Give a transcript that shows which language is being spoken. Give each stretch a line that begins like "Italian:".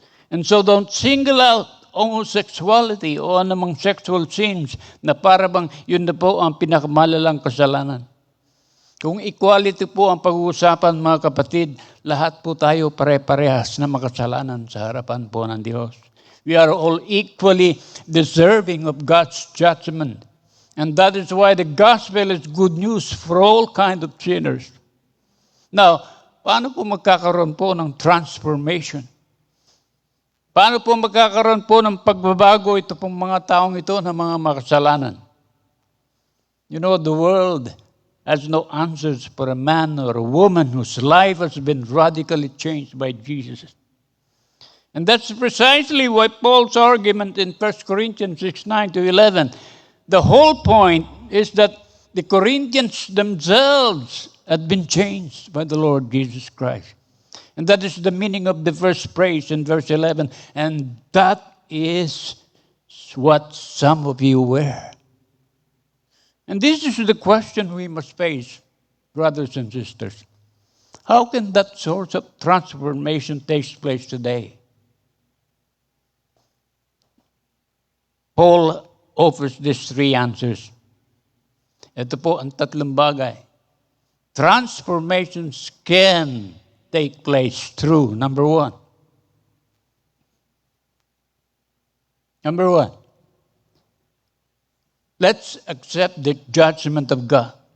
English: And so don't single out homosexuality
Filipino: o anumang
English: sexual sins
Filipino: na parang yun na po ang pinakamalalang kasalanan. Kung equality po ang pag-uusapan mga kapatid, lahat po tayo pare-parehas na makasalanan sa harapan po ng Diyos.
English: We are all equally deserving of God's judgment. And that is why the gospel is good news for all kinds of sinners.
Filipino: Now, paano po magkakaroon po ng transformation? Paano po magkakaroon po ng pagbabago ito pong mga taong ito na mga makasalanan?
English: You know, the world has no answers for a man or a woman whose life has been radically changed by Jesus. And that's precisely why Paul's argument in 1 Corinthians 6:9-11, the whole point is that the Corinthians themselves had been changed by the Lord Jesus Christ. And that is the meaning of the first phrase in verse 11. And that is what some of you were. And this is the question we must face, brothers and sisters. How can that source of transformation take place today? Paul offers these three answers.
Filipino: Ito po ang tatlong bagay.
English: Transformations can take place through, number one. Number one, let's accept the judgment of God.